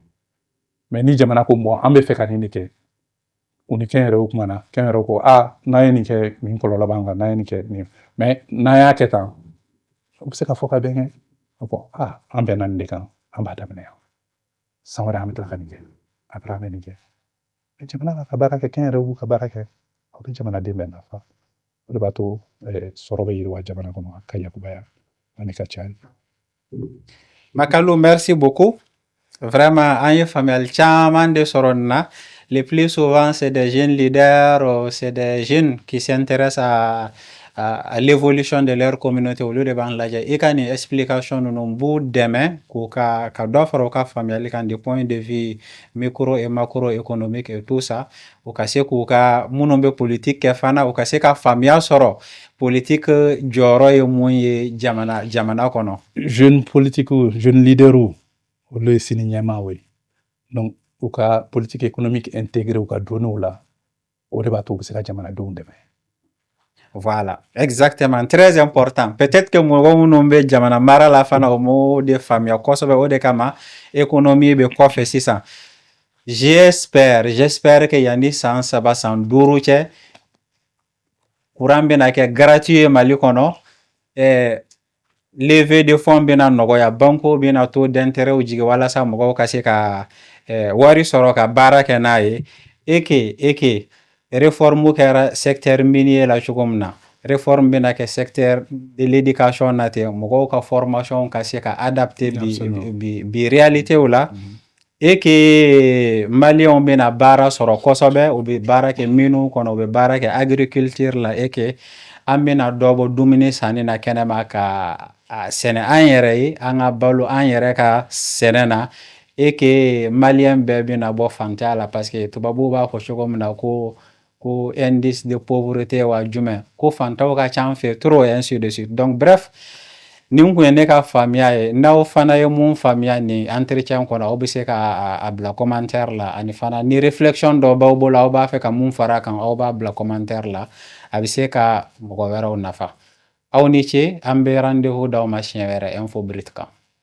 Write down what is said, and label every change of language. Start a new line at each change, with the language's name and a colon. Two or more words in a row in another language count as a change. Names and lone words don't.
Bambara: mais ni jamana ko bon an bɛ fɛ ka nin de kɛ u ni kɛnyɛrɛyew kumana kɛnyɛrɛyew ko n'an ye nin kɛ nin kɔlɔlɔ b'an kan n'an ye nin kɛ nin mais n'an y'a kɛ tan u bɛ se ka fɔ ka bɛn kɛ bon an bɛnna nin de kan an b'a daminɛ yan san wɛrɛ an bɛ tila ka nin kɛ après an bɛ nin kɛ mais jamana ka baara kɛ kɛnyɛrɛyew b'u ka baara kɛ aw bɛ jamanaden bɛɛ nafa o de b'a to sɔrɔ bɛ yiriwa jamana kɔnɔ ka yakubaya ani ka caya. Makalu,
French: merci beaucoup. Vraiment,
Bambara: an ye faamuyali caman de sɔrɔ nin na.
French: Le plus souvent, c'est des jeunes leaders, c'est des jeunes qui s'intéressent à l'évolution de leur communauté au lieu de
Bambara: b'an lajɛ i ka nin explication ninnu b'u dɛmɛ k'u ka dɔ fara u ka faamuyali kan
French: du point de vue micro et macro économique et tout ça
Bambara: u ka se k'u ka minnu bɛ politique kɛ fana u ka se ka faamuya sɔrɔ politique jɔyɔrɔ ye mun ye jamana kɔnɔ.
French: Jeune politique jeune leader
Bambara: olu ye sini ɲɛmaaw ye donc u ka
French: politique économique intégrée
Bambara: u ka données la o de b'a to u bɛ se ka jamanadenw dɛmɛ.
French: Voilà, exactement, très important. Peut-être que
Bambara: mɔgɔ minnu bɛ jamana mara la fana o m'o de faamuya kosɛbɛ o de kama économie bɛ kɔfɛ sisan.
French: J'espère que
Bambara: yanni san 3 san 5 cɛ courant bɛna kɛ gratuit ye Mali kɔnɔ
French: levée de fonds
Bambara: bɛna nɔgɔya banques bɛna
French: taux d'intérêt
Bambara: jigin walasa mɔgɔw ka se ka wari sɔrɔ ka baara kɛ n'a ye
French: et que
Bambara: réforme kɛra
French: secteur minier
Bambara: la cogo min na réforme bɛna kɛ secteur
French: de l'éducation
Bambara: na ten mɔgɔw ka formation ka se ka adapter bi réalité la
French: et que
Bambara: Maliens bɛna baara sɔrɔ kosɛbɛ u bɛ baara kɛ miniw kɔnɔ u bɛ baara kɛ agriculture la
French: et que
Bambara: an bɛna dɔ bɔ dumuni sanni na kɛnɛma ka sɛnɛ an yɛrɛ ye an ka balo an yɛrɛ ka sɛnɛ na
French: et que
Bambara: Maliens bɛɛ bɛna bɔ fantanya la
French: parce que
Bambara: tubabuw b'a fɔ cogo min na ko
French: indice de pauvreté
Bambara: wa jumɛn ko fantaw ka ca an fɛ
French: trop et ainsi de suite donc bref
Bambara: nin kun ye ne ka faamuya ye n'aw fana ye mun faamuya nin entretien kɔnɔ aw bɛ se ka a bila commentaire la ani fana ni réflexion dɔ b'aw bolo aw b'a fɛ ka mun fara kan aw b'a bila commentaire la a bɛ se ka mɔgɔ wɛrɛw nafa aw ni ce an bɛ rendez-vous d'aw ma siɲɛ wɛrɛ Info Brut kan.